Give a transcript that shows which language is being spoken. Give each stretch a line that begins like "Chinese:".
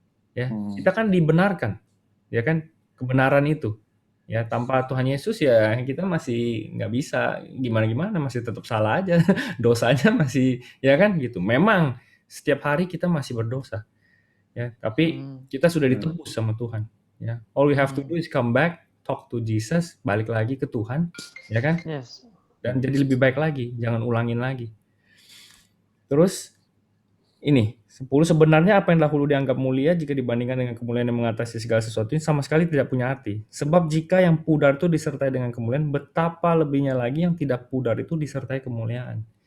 Indonesian: Ya, kita kan dibenarkan. Ya kan, kebenaran itu. Ya, tanpa Tuhan Yesus ya kita masih nggak bisa gimana-gimana, masih tetap salah aja, dosanya masih ya kan gitu. Memang setiap hari kita masih berdosa. Ya, tapi kita sudah ditebus sama Tuhan.
English: Ya, all we have to do is come back, talk to Jesus,
Indonesian: balik lagi ke Tuhan, ya kan?
English: Yes.
Indonesian: Dan jadi lebih baik lagi, jangan ulangin lagi. Terus ini 10 sebenarnya apa yang dahulu dianggap mulia jika dibandingkan dengan kemuliaan yang mengatasi segala sesuatu ini sama sekali tidak punya arti. Sebab jika yang pudar itu disertai dengan kemuliaan, betapa lebihnya lagi yang tidak pudar itu disertai kemuliaan.